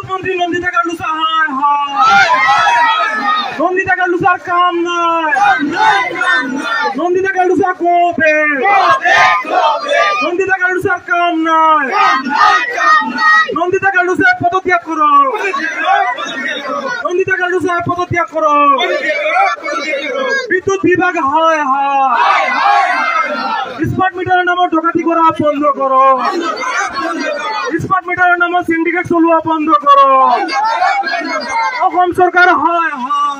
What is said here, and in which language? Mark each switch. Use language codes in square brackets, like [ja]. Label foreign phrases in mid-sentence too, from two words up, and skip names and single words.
[as] মন্ত্ৰী নন্দিতা গাৰ্লুছা হয় হয় নন্দিতা গাৰ্লুছাৰ কাম নাই নন্দিতা গাৰ্লুছা কোপে নন্দিতা গাৰ্লুছাৰ কাম নাই নন্দিতা গাৰ্লুছাই পদত্যাগ কৰক নন্দিতা গাৰ্লুছাই পদত্যাগ কৰক বিদ্যুৎ বিভাগ হয় হয় [en] smart meter [as] নামত ডকাতি করা বন্ধ করো [en] smart meter [as] নামত সিন্ডিকেট চলোৱা বন্ধ করো অসম চৰকাৰ হয় হয়